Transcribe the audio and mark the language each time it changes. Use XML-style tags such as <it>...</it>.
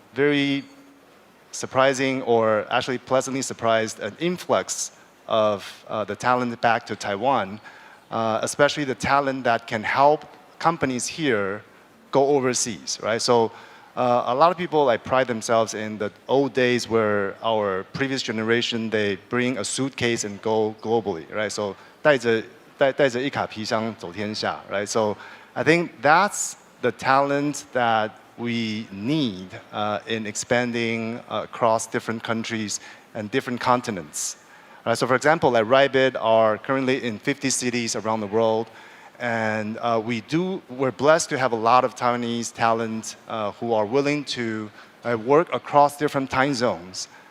<en>very surprising, or actually pleasantly surprised, an influx of the talent back to Taiwan, especially the talent that can help companies here go overseas, right? So a lot of people like pride themselves in the old days where our previous generation, they bring a suitcase and go globally, right?</en> <zh>So 带着一卡皮箱走天下, right?</zh> <en>So I think that's the talent that we need in expanding across different countries and different continents. So for example, like Rybit are currently in 50 cities around the world. And we're blessed to have a lot of Taiwanese talent who are willing to work across different time zones.</en>